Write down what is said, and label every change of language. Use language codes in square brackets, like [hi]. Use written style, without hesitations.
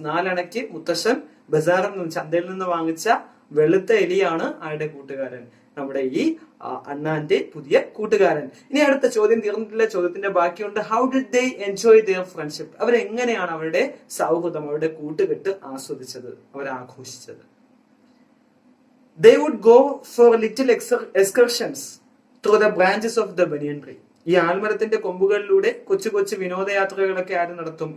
[ml] 4 അണയ്ക്ക് മുത്തശ്ശൻ ബസാറിൽ നിന്ന്, ചന്തയിൽ നിന്ന് വാങ്ങിച്ച വെളുത്ത എലിയാണ് ആരുടെ കൂട്ടുകാരൻ? നമ്മുടെ ഈ അണ്ണാന്റെ പുതിയ കൂട്ടുകാരൻ. ഇനി അടുത്ത ചോദ്യം തീർന്നിട്ടില്ല, ചോദ്യത്തിന്റെ ബാക്കിയുണ്ട്. [en] How did they enjoy their friendship? [ml] അവരെങ്ങനെയാണ് അവരുടെ സൗഹൃദം, അവരുടെ കൂട്ടുകെട്ട് ആസ്വദിച്ചത്, അവരാഘോഷിച്ചത്? [en] They would go for little excursions through the branches of the banyan tree. [ml] ഈ ആൽമരത്തിന്റെ കൊമ്പുകളിലൂടെ കൊച്ചു കൊച്ചു വിനോദയാത്രകളൊക്കെ ആര് നടത്തും?